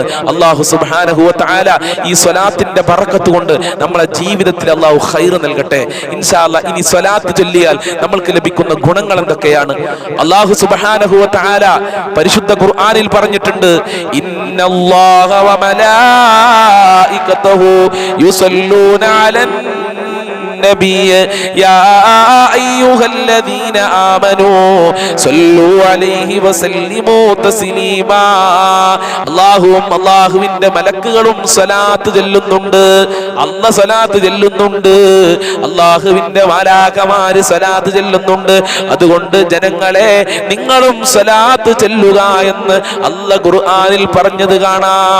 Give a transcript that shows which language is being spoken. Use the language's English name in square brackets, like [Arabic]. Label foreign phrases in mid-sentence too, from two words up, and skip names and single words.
[Malayalam] അല്ലാഹു [Arabic] سبحانه وتعالى [Malayalam] ഈ സ്വലാത്തിന്റെ ബറക്കത്ത് കൊണ്ട് നമ്മളെ ജീവിതത്തിൽ അല്ലാഹു ഖൈർ നൽകട്ടെ. [Arabic] إن شاء الله [Malayalam] ഇനി സ്വലാത്ത് ചൊല്ലിയാൽ നമ്മൾക്ക് ലഭിക്കുന്ന ഗുണങ്ങൾ എന്തൊക്കെയാണ്? അല്ലാഹു [Arabic] سبحانه وتعالى [Malayalam] പരിശുദ്ധ ഖുർആനിൽ പറഞ്ഞിട്ടുണ്ട്. [Arabic] إن الله وملائكته يصلون على النبي يا أيها الذين آمنوا صلوا عليه وسلموا تسليما [Malayalam] അല്ലാഹുവിന്റെ മലക്കുകളും സ്വലാത്ത് ചൊല്ലുന്നുണ്ട്. അല്ലാഹു സ്വലാത്ത് ചൊല്ലുന്നുണ്ട്. അല്ലാഹുവിന്റെ മാലാഖമാര് സ്വലാത്ത് ചൊല്ലുന്നുണ്ട്. അതുകൊണ്ട് ജനങ്ങളെ നിങ്ങളും സ്വലാത്ത് ചൊല്ലുക എന്ന് അല്ലാഹു ഖുർആനിൽ പറഞ്ഞത് കാണാം.